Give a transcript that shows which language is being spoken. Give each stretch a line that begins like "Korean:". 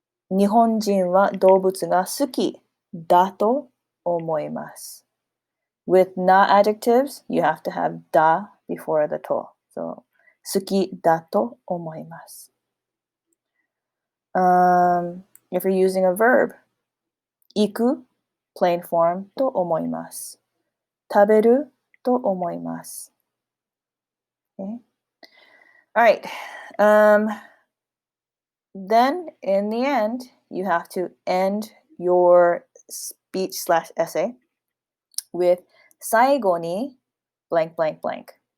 Japanese: 日本人は動物が好きだと思います。
English: With not adjectives, you have to have だ before the to.
Japanese: So, 好きだと思います。
English: If you're using a verb, 行く plain form
Japanese: と思います。食べると思います。
English: Okay. All right. Then, in the end, you have to end your speech/essay with 最後に blank blank blank.